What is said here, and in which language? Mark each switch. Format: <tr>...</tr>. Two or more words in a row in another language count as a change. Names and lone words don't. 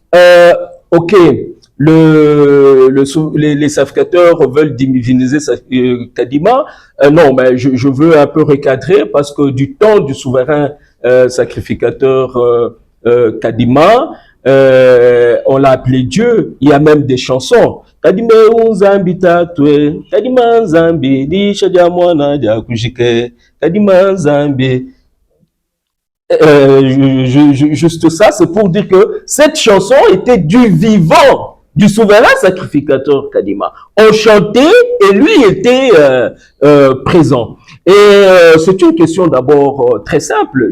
<fr>Ok, les sacrificateurs veulent diviniser Kadima. Non, mais je veux un peu recadrer parce que du temps du souverain sacrificateur Kadima, on l'a appelé Dieu. Il y a même des chansons.</fr> <lua>Kadima Zambi Tatwe, Kadima Zambi di Shadamwana Jakujike, Kadima Zambi.</lua> <fr>Juste ça, c'est pour dire que cette chanson était du vivant du souverain sacrificateur Kadima. On chantait et lui était présent. Et c'est une question d'abord très simple.</fr>